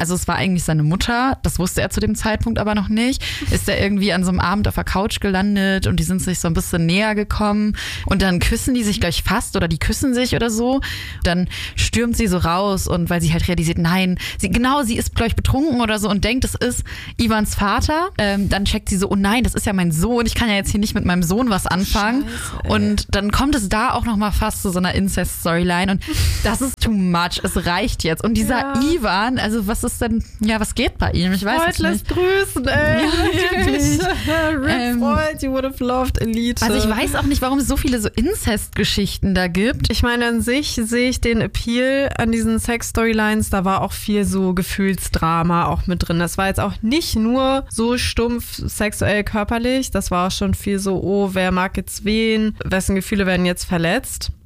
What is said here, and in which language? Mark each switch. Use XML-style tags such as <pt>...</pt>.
<de>Also es war eigentlich seine Mutter, das wusste er zu dem Zeitpunkt aber noch nicht, ist er irgendwie an so einem Abend auf der Couch gelandet und die sind sich so ein bisschen näher gekommen und dann küssen die sich gleich fast oder die küssen sich oder so, dann stürmt sie so raus und weil sie halt realisiert, nein, sie ist gleich betrunken oder so und denkt, es ist Ivans Vater, dann checkt sie so, oh nein, das ist ja mein Sohn, ich kann ja jetzt hier nicht mit meinem Sohn was anfangen. Scheiße, und dann kommt es da auch nochmal fast zu so einer Incest-Storyline und das ist</de> <en>too much,</en> <de>es reicht jetzt. Und dieser Ivan, also was ist denn, ja, was geht bei ihm? Ich weiß Freud jetzt nicht. Freud lässt grüßen, ey. Ja,</de> <en>Freud, you would have loved Elite.</en> <de>Also ich weiß auch nicht, warum es so viele so Incest-Geschichten da gibt. Ich meine, an sich sehe ich den Appeal an diesen Sex-Storylines, da war auch viel so Gefühlsdrama auch mit drin. Das war jetzt auch nicht nur so stumpf sexuell körperlich, das war auch schon viel so, oh, wer mag jetzt wen, wessen Gefühle werden jetzt verletzt.</de>